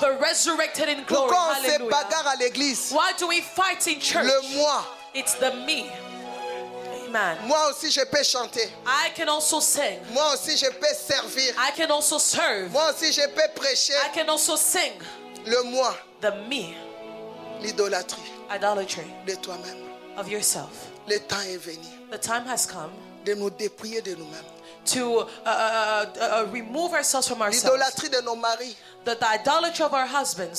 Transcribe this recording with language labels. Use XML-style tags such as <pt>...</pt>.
<en>but resurrected in glory.</en> <fr>Pourquoi on se</fr> <en>Hallelujah.</en> <fr>bagarre à l'église?</fr> <en>Why do we fight in church?</en> <fr>Le moi.</fr> <en>It's the me. Amen.</en> <fr>Moi aussi, je peux chanter.</fr> <en>I can also sing.</en> <fr>Moi aussi, je peux servir.</fr> <en>I can also serve.</en> <fr>Moi aussi, je peux prêcher.</fr> <en>I can also sing.</en> <fr>Le moi,</fr> <en>The me.</en> <fr>l'idolâtrie</fr> <en>Idolatry</en> <fr>de toi-même.</fr> <en>of yourself.</en> <fr>Le temps est venu</fr> <en>The time has come</en> <fr>de nous dépouiller de nous-mêmes.</fr> <en>to remove ourselves from ourselves.</en> <fr>L'idolâtrie de nos maris.</fr> <en>the idolatry of our husbands.</en>